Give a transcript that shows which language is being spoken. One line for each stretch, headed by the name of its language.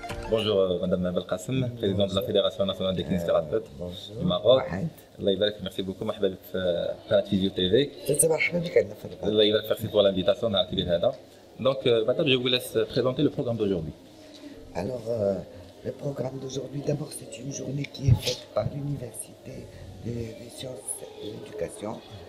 French: Bonjour Madame Belkacem, présidente de la Fédération nationale des kinésithérapeutes du Maroc.
Arabic: Allah يبارك,
French: merci beaucoup.
Arabic: مرحبا بك في قناة فيزيو تي في. مرحبا بك عندنا في القناة. Allah يبارك,
French: merci pour l'invitation à la هذا. Donc Madame, je vous laisse présenter le programme d'aujourd'hui. Alors le programme d'aujourd'hui, d'abord c'est une journée qui est faite par l'Université des sciences de l'éducation.